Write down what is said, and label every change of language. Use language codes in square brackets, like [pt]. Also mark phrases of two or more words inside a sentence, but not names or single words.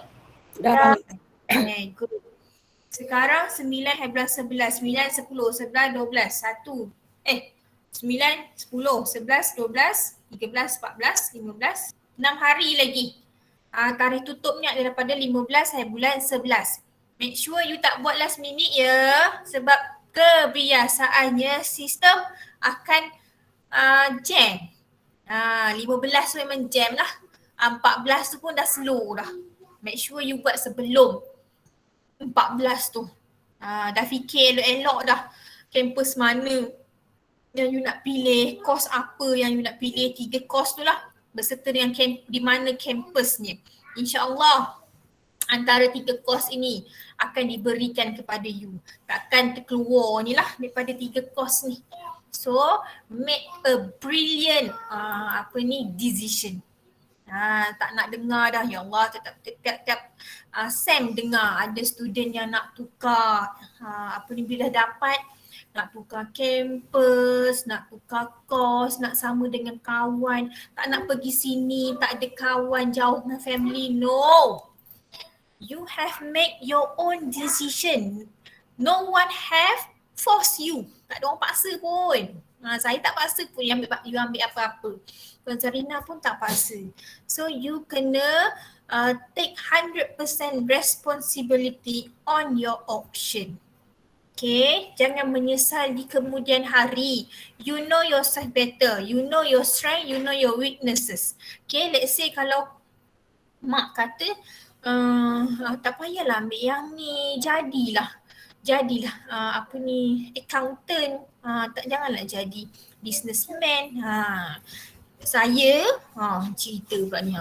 [en] Okay, good. [ms] Sekarang 9, 11, 11, 9, 10, 11, 12, 1. 9, 10, 11, 12, 13, 14, 15, 6 hari lagi. Tarikh tutupnya daripada 15 hari bulan 11. [en] Make sure you [ms] tak buat [en] last minute [ms] ya. Sebab kebiasaannya sistem akan jam. 15 tu memang jam lah. 14 tu pun dah slow dah. [en] Make sure you [ms] buat sebelum 14 tu. Dah fikir elok-elok dah. Kampus mana yang you nak pilih, kos apa yang you nak pilih, 3 kos tu lah. Berserta dengan di mana kampusnya. InsyaAllah antara 3 kos ini akan diberikan kepada you. Takkan terkeluar ni lah daripada 3 kos ni. [en] So make a brilliant decision. [ms] Tak nak dengar dah, ya Allah, tiap Sam dengar ada student yang nak tukar bila dapat nak tukar kampus, nak tukar kos, nak sama dengan kawan, tak nak pergi sini, tak ada kawan, jauh dengan family. [en] No. You have make your own decision. No one have force you. [ms] Tak ada orang paksa pun. Saya tak paksa pun you ambil apa-apa. Tuan Zarina pun tak paksa. [en] So you kena take 100% responsibility on your option. [ms] Okay, jangan menyesal di kemudian hari. [en] You know yourself better. You know your strength, you know your weaknesses. [ms] Okay, [en] let's say [ms] kalau mak kata tak payahlah ambil yang ni, jadilah accountant, janganlah jadi businessman. Saya cerita pula ni.